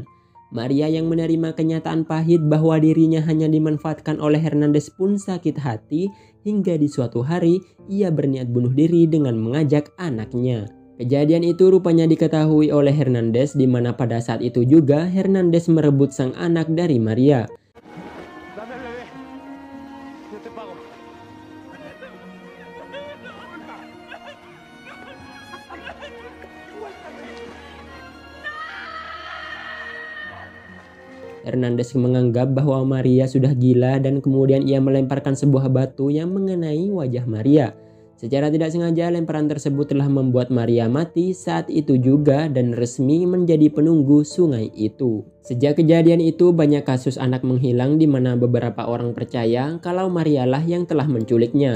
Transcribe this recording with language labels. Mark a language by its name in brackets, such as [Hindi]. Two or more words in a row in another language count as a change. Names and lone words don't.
[Indonesian] Maria yang menerima kenyataan pahit bahwa dirinya hanya dimanfaatkan oleh Hernandez pun sakit hati hingga di suatu hari ia berniat bunuh diri dengan mengajak anaknya. Kejadian itu rupanya diketahui oleh Hernandez di mana pada saat itu juga Hernandez merebut sang anak dari Maria. [Spanish] Dame el bebé. Yo te pago. [Indonesian] Hernandez menganggap bahwa Maria sudah gila dan kemudian ia melemparkan sebuah batu yang mengenai wajah Maria. Secara tidak sengaja lemparan tersebut telah membuat Maria mati saat itu juga dan resmi menjadi penunggu sungai itu. Sejak kejadian itu banyak kasus anak menghilang di mana beberapa orang percaya kalau Marialah yang telah menculiknya.